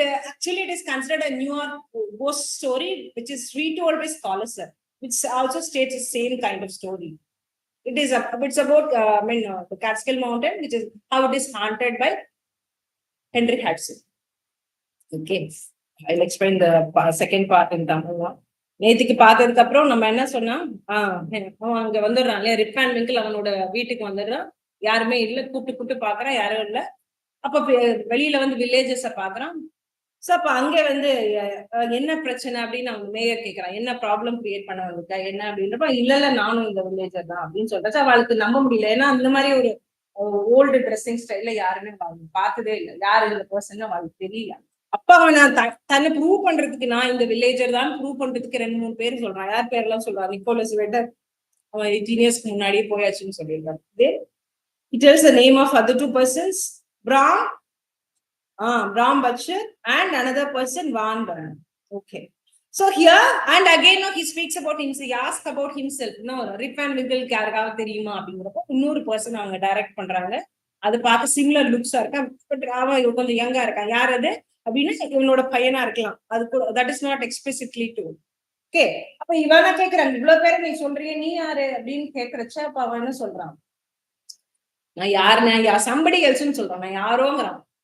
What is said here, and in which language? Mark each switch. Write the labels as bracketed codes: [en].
[en] Actually, it is considered a New York ghost story, which is retold by scholars, which also states the same kind of story. It's about the Catskill Mountain, which is how it is haunted by Hendrik Hudson. Okay, I'll explain the second part in Tamil. [ta] நேற்றுக்கு பார்த்ததுக்கு அப்புறம் நம்ம என்ன சொன்னா அங்க வந்துடுறான் இல்லையா, rib and விங்கிள் அவனோட வீட்டுக்கு வந்துடுறான். யாருமே இல்லை, கூப்பிட்டு பாக்குறான், யாரும் இல்லை. அப்ப வெளியில வந்து வில்லேஜஸ பாக்குறான். சோ அப்ப அங்க வந்து என்ன பிரச்சனை அப்படின்னு அவங்க மேயர் கேட்கறான், என்ன ப்ராப்ளம் கிரியேட் பண்ண வந்துட்டா என்ன அப்படின்றப்ப, இல்ல நானும் இந்த வில்லேஜர் தான் அப்படின்னு சொல்றா. அவளுக்கு நம்ப முடியல. ஏன்னா அந்த மாதிரி ஒரு ஓல்டு ட்ரெஸ்ஸிங் ஸ்டைல்ல யாருமே பார்த்ததே இல்லை. யாரு இந்த பர்சன் அவளுக்கு தெரியல. அப்ப அவன் தன்னை ப்ரூவ் பண்றதுக்கு, நான் இந்த வில்லேஜர் தான் ப்ரூவ் பண்றதுக்கு 2-3 பேர் சொல்றான். யார் பேர்லாம் சொல்றான்? நிக்கோலஸ் வெட்டர், அவன் 18 இயர்ஸ்க்கு முன்னாடியே போயாச்சுன்னு சொல்லியிருக்கான். [en] It tells the name of other 2 persons, Bram Butcher and another person, Van Bern. Okay. So here, and again, he speaks about himself. He asks about himself. [ta] No, Rip and Winkle யாருக்காக தெரியுமா அப்படிங்கிறப்போ இன்னொரு person அவங்க direct பண்றாங்க. அது பார்க்க similar லுக்ஸா இருக்கா, but அவன் கொஞ்சம் யங்கா இருக்கான். யார் அது அப்படின்னா இவனோட பையனா இருக்கலாம். அது [en] That is not explicitly told. [ta] Okay. அப்ப இவனா கேட்கறாங்க, இவ்வளவு பேரை நீ சொல்றீங்க, நீ யாரு அப்படின்னு கேட்கறச்ச, அப்ப அவன் என்ன சொல்றான், நான் யாருன்னா சம்படி எல்ஸ்ன்னு சொல்றான். நான் யாரோங்கிறான்.